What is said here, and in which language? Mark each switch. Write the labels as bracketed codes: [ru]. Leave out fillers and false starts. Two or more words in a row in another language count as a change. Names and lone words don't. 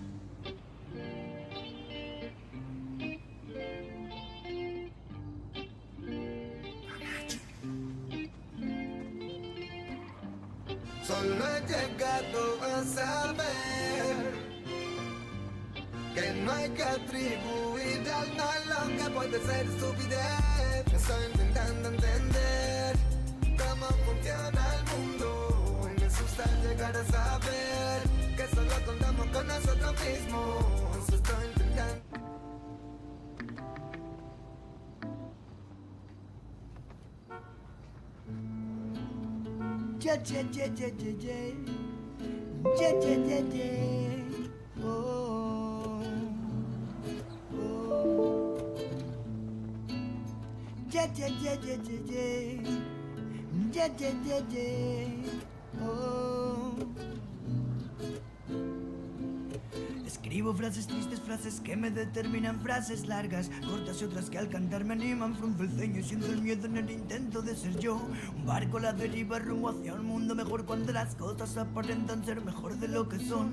[es] Solo he llegado a saber que no hay que atribuir al mal lo que puede ser estupidez. Estoy intentando entender cómo funciona el mundo y me asusta llegar a saber que solo contamos con nosotros mismos. Estoy intentando. [en] Yeah, yeah, yeah, yeah, yeah, yeah. Yeah, yeah, yeah, yeah. Oh, oh. Yeah, yeah, yeah, yeah, yeah, yeah. Yeah, yeah, yeah, yeah. Oh. [es] Escribo frases tristes, frases que me determinan, frases largas, cortas y otras que al cantar me animan. Frunzo el ceño y siento el miedo en el intento de ser yo. Un barco a la deriva rumbo hacia un mundo mejor cuando las cosas aparentan ser mejor de lo que son.